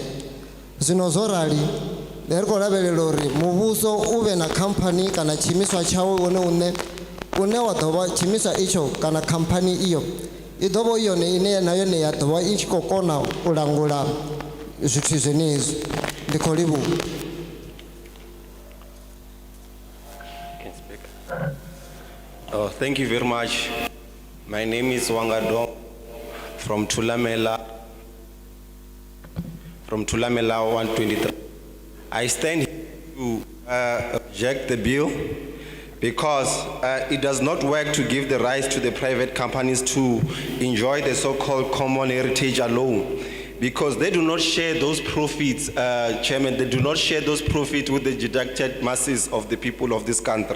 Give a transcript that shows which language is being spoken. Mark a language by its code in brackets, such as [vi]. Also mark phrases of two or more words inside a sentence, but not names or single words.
[ve] Zwino zwo rali ri khou lavhelela uri muvhuso u vhe na khamphani kana tshiimiswa tshawe une wa ḓo vha tshiimiswa itsho kana khamphani iyo i ḓo vha yone ine na yone ya ḓo vha i tshi khou kona u langula zwithu zwenezwi. Ndi khou livhuwa. [en] Oh, thank you very much. My name is Wangadong from Thulamela from Thulamela 123. I stand here to reject the bill because it does not work to give the rights to the private companies to enjoy the so-called common heritage alone, because they do not share those profits, Chairman, they do not share those profits with the deducted masses of the people of this country.